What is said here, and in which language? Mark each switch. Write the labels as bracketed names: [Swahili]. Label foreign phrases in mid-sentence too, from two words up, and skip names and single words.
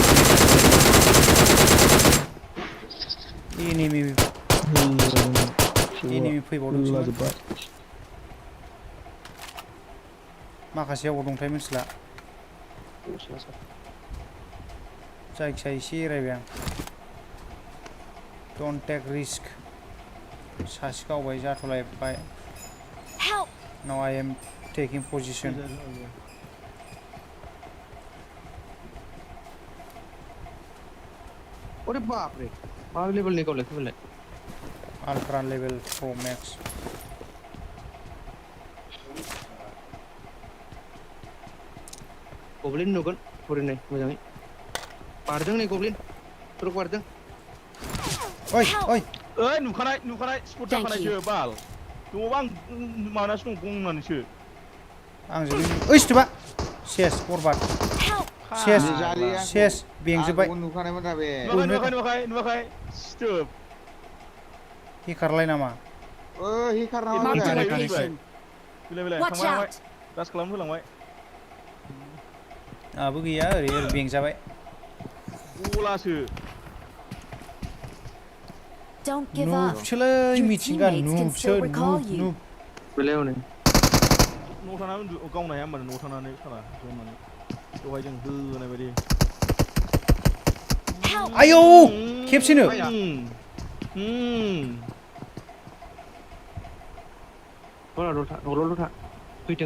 [Bodo] एनिमि enemy फैबावदोंसोमोन लाजोब्बाय माखासेयाव दंथाय मिथिला जायखिया एसे एरायबाय आं [English] don't take risk [Bodo] सासे गावबाय जाथ'लायबाय [English] Help! now I am taking position [Hindi] अरे बाप रे [Bodo] मा लेभेलनि गावलाय फैबाय [English] ultra level pro max [Bodo] गब्लिन नुगोन फरायनाय मोजाङै बारदों नै गब्लिन थुरक बारदों ओइ ओइ ओइ नुखानाय स्पट जाखानायसो बाल दङबा आं माबानासो दं गंनानैसो आंजों ओइ स्टुबा सेस बरबाद सेस सेस बेंजोब्बाय नुखानायमोन दा बे नुवाखै स्टोब हिखारलाय नामा हिखार नामा [English] Marked a [Bodo] बे [English] location. [Bodo] बिलाय [English] Watch [Bodo] थांबाय [English] out! [Bodo] दास खालाम होलांबाय आहाबो गैया ओरै बेंजाबाय गलासो [English] Don't give up. [Bodo] नुबसोलै [English] Your [Bodo] मिथिंगा [English] teammates can [Bodo] नुबसो [English] still recall you. [Bodo] नुब बेलायाव नै न'आव थानानै गावनो हाया होमबानो न'आव थानानै साला जमनानै दहाय जों होनाय बायदि आयौ खेबसेनो दलथा फैथों